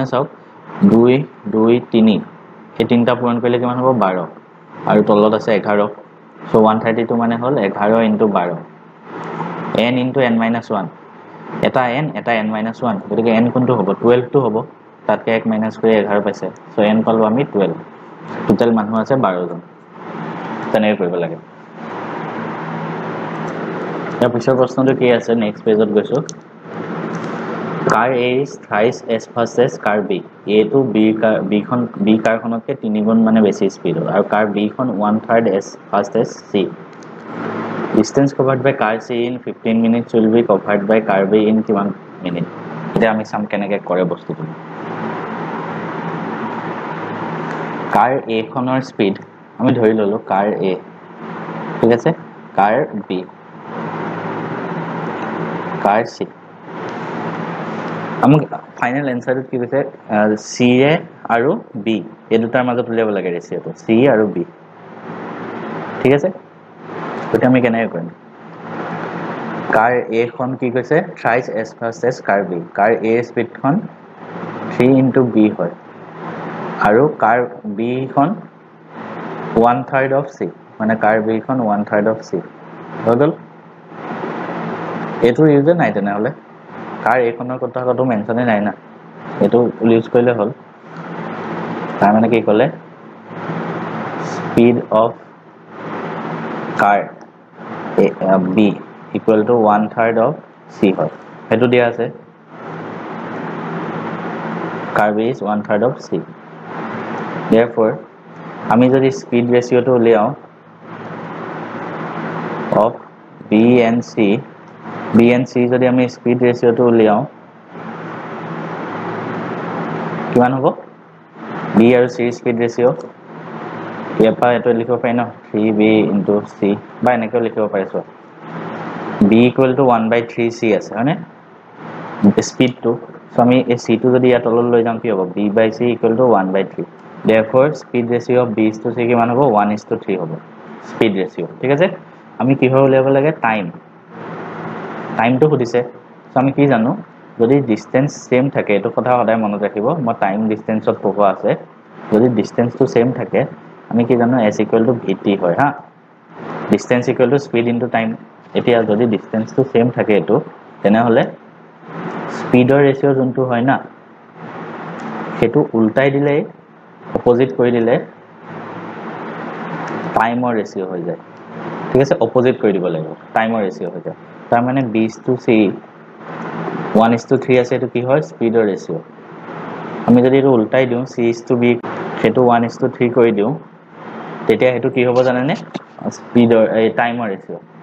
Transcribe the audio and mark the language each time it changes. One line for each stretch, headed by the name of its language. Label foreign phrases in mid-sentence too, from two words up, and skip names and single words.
Assamese: চাওক 2 2 3 এই তিনটা পূৰণ কৰিলে কিমান হ'ব 12 আৰু তলত আছে 11 সো 132 মানে হ'ল 11 * 12 n * n-1 এটা n এটা n-1 গতিকে n কোনটো হ'ব 12 টো হ'ব তাতকে 1 মাইনাস কৰি 11 পাইছে সো n পালো আমি 12 টোটাল মানুহ আছে 12 জন তেনেকৈ কৰিব লাগে ইয়াৰ পিছৰ প্ৰশ্নটো কি আছে
English: next pageত
Assamese: গৈছো
English: car A is thrice as fast as car B A to B
Assamese: কাৰখনতকৈ 3 গুণ মানে বেছি স্পীড আৰু
English: car B
Assamese: খন
English: 1/3 as fast as C distance covered by car C in 15 minutes will be covered by car B in
Assamese: কিমান মিনিট এতিয়া আমি সাম কেনেকৈ কৰে বস্তুটো
English: car A
Assamese: খনৰ স্পীড আমি ধৰি ললো
English: car A
Assamese: ঠিক আছে
English: car B car C
Assamese: আমি
English: final answerটো
Assamese: কি কৈছে C A আৰু B এই দুটাৰ মাজত উলিয়াব লাগে ৰেচিঅটো C আৰু B ঠিক আছে এটা আমি কেনেকৈ কৰিম
English: car A
Assamese: খন কি কৈছে
English: thrice as fast as car B car A
Assamese: স্পীড খন
English: 3 into B
Assamese: হয় আৰু
English: car B
Assamese: খন
English: 1/3 of C
Assamese: মানে
English: car B
Assamese: খন
English: 1/3 of C
Assamese: হৈ গ'ল এটো ইউজ নাই তেনেহলে
English: car A
Assamese: খনৰ কথা কত মেনশনে নাই না এটো ইউজ কৰিলে হ'ল তাৰ মানে কি ক'লে
English: speed of car B equal to 1/3 of C
Assamese: হয় এটো দিয়া আছে
English: car B is 1/3 of C therefore
Assamese: আমি যদি
English: speed ratio
Assamese: টো উলিয়াও
English: of B and C
Assamese: যদি আমি
English: speed ratio
Assamese: টো উলিয়াও কিমান হ'ব B আৰু C
English: speed ratio
Assamese: ইয়াপা এটো লিখিব পাই ন
English: 3B into
Assamese: C বা এনেকৈ লিখিব পাৰিছো
English: B equal to 1/3 C
Assamese: আছে হয়নে speed টো সো আমি এই C টো যদি ইয়াত তললৈ লৈ যাম কি হ'ব B/C
English: equal to 1/3 therefore speed ratio of B to C
Assamese: কিমান হ'ব 1:3 হ'ব
English: speed ratio
Assamese: ঠিক আছে আমি কি হয় উলিয়াব লাগে টাইম টো সুধিছে সো আমি কি জানো যদি
English: distance same
Assamese: থাকে এটো কথা সদায় মনত ৰাখিব মই
English: time distanceত
Assamese: পঢ়োৱা আছে যদি ডিসটেন্স টো সেম থাকে আমি কি জানো
English: s equal to vt
Assamese: হয় হা
English: distance equal to speed into time
Assamese: এতিয়া যদি ডিসটেন্স টো সেম থাকে এটো তেনে হলে
English: speedৰ ratio
Assamese: যোনটো হয় না হেতু উল্টাই দিলে অপোজিট কৰি দিলে
English: timeৰ ratio
Assamese: হৈ যায় ঠিক আছে অপোজিট কৰি দিব লাগিব
English: timeৰ ratio
Assamese: হৈ যায় তাৰ মানে
English: b to c 1:3
Assamese: আছে এটো কি হয়
English: speedৰ ratio
Assamese: আমি যদি এটো উল্টাই দিও
English: c to b
Assamese: হেতু 1:3 কৰি দিও তেতিয়া হেতু কি হ'ব জানেনে
English: speedৰ
Assamese: এই
English: timeৰ ratio